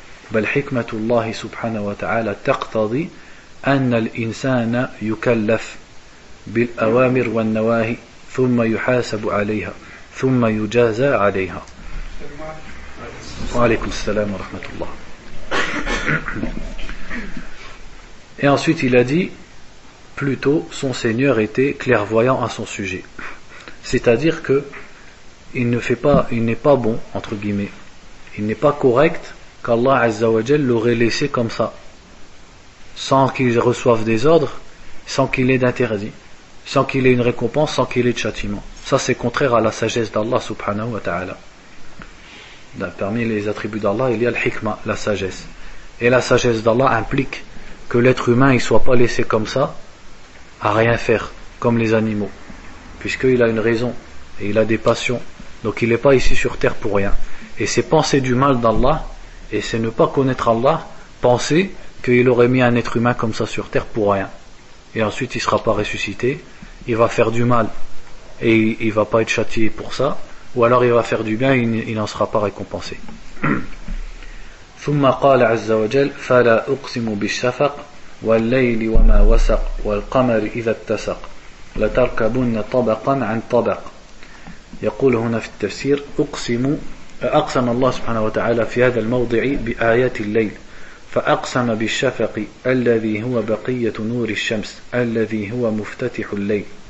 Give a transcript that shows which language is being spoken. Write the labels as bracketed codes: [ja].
[ar] Bal hikmatullah subhanahu wa ta'ala taqtadi أن الإنسان يكلف بالأوامر والنواهي ثم يحاسب عليها ثم يجازى عليها. وعليكم السلام ورحمة الله. [fr] Et ensuite il a dit plutôt son Seigneur était clairvoyant à son sujet. C'est-à-dire que il n'est pas bon, entre guillemets, il n'est pas correct qu'Allah Azzawajal l'aurait laissé comme ça, sans qu'il reçoive des ordres, sans qu'il ait d'interdit, sans qu'il ait une récompense, sans qu'il ait de châtiment. Ça, c'est contraire à la sagesse d'Allah subhanahu wa ta'ala. Parmi les attributs d'Allah, il y a le hikmah, la sagesse. Et la sagesse d'Allah implique que l'être humain ne soit pas laissé comme ça, à rien faire, comme les animaux. Puisqu'il a une raison, et il a des passions, donc il n'est pas ici sur terre pour rien. Et c'est penser du mal d'Allah, et c'est ne pas connaître Allah, penser qu'il aurait mis un être humain comme ça sur terre pour rien. Et ensuite il ne sera pas ressuscité, il va faire du mal, et il ne va pas être châtié pour ça, ou alors il va faire du bien, et il n'en sera pas récompensé. [ar] ثم قال عز وجل فلا أقسم بالشفق والليل وما وسق والقمر إذا اتسق لتركبن طبقا عن طبق. يقول هنا في التفسير أقسم الله سبحانه وتعالى في هذا الموضع بآيات الليل فأقسم بالشفق الذي هو بقية نور الشمس الذي هو مفتتح الليل.